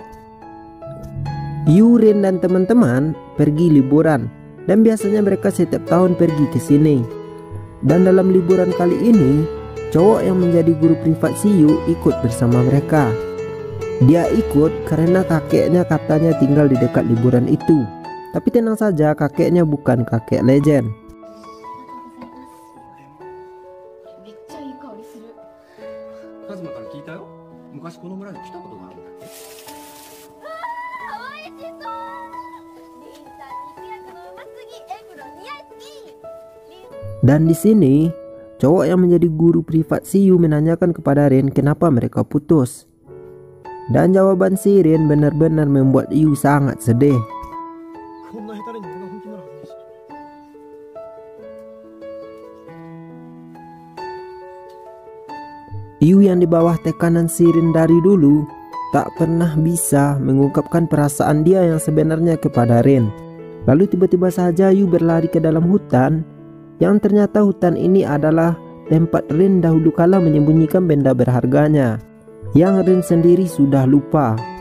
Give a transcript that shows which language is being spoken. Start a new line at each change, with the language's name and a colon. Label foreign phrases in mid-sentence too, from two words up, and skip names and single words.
Indonesian: Yu, Rin dan teman-teman pergi liburan, dan biasanya mereka setiap tahun pergi ke sini. Dan dalam liburan kali ini, cowok yang menjadi guru privat si Yu ikut bersama mereka. Dia ikut karena kakeknya katanya tinggal di dekat liburan itu. Tapi tenang saja, kakeknya bukan kakek legend.
Japanese: カズマから聞いたよ。昔この村に来たことがあるんだって。美味しそう。リンさん肉焼くのうますぎ。エプロン似合いすぎ。
Indonesian: Dan di sini, cowok yang menjadi guru privat si Yu menanyakan kepada Rin kenapa mereka putus. Dan jawaban si Rin benar-benar membuat Yu sangat sedih.
Japanese: こんな下手に俺が本気ならずにし。
Indonesian: Yu yang di bawah tekanan si Rin dari dulu tak pernah bisa mengungkapkan perasaan dia yang sebenarnya kepada Rin. Lalu tiba-tiba saja Yu berlari ke dalam hutan, yang ternyata hutan ini adalah tempat Rin dahulu kala menyembunyikan benda berharganya, yang Rin sendiri sudah lupa.